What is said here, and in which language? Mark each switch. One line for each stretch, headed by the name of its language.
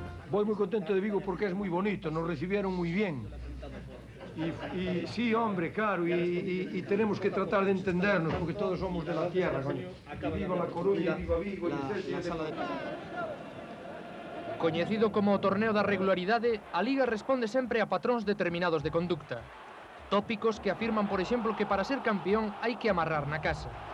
Spanish: Voy muy contento de Vigo porque es muy bonito, nos recibieron muy bien. Y sí, hombre, claro, y tenemos que tratar de entendernos porque todos somos de la tierra, coño. Y viva La Coruña, viva Vigo,
Galician: Coñecido como o torneo da regularidade, a Liga responde sempre a patróns determinados de conducta. Tópicos que afirman, por exemplo, que para ser campeón hai que amarrar na casa.